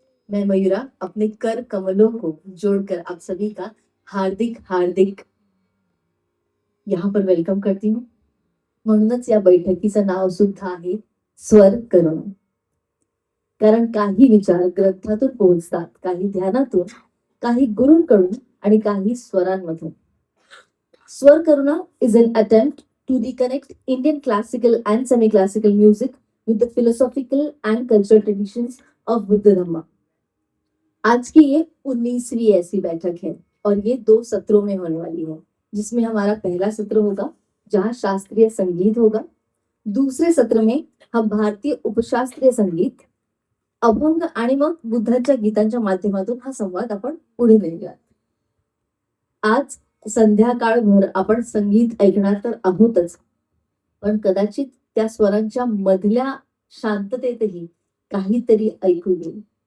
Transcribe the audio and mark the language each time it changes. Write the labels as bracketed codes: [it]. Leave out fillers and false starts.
[hi] मैं मयूरा अपने कर कमलों को जोड़कर आप सभी का हार्दिक हार्दिक यहाँ पर वेलकम करती हूँ. [mr] म्हणूनच या बैठकीचं नाव सुद्धा आहे स्वर करुणा. कारण काही विचार ग्रंथातून पोहोचतात, काही ध्यानातून, काही गुरूंकडून आणि काही स्वरांमधून. [en] Swar Karuna is an attempt to reconnect Indian classical and semi-classical music with the philosophical and cultural traditions of Buddha Dhamma. [hi] आज की ये 19वीं ऐसी बैठक है और ये 2 सत्रों में होने वाली है, जिसमें हमारा पहला सत्र होगा जहां शास्त्रीय संगीत होगा. दूसरे सत्र में हम भारतीय उपशास्त्रीय संगीत, [mr] अभंग आणि मग बुद्धांच्या गीतांच्या माध्यमातून हा संवाद आपण पुढे नेऊया. आज संध्याकाळभर आपण संगीत ऐकणार तर आहोतच, पण कदाचित त्या स्वरांच्या मधल्या शांततेतही काहीतरी ऐकू येईल.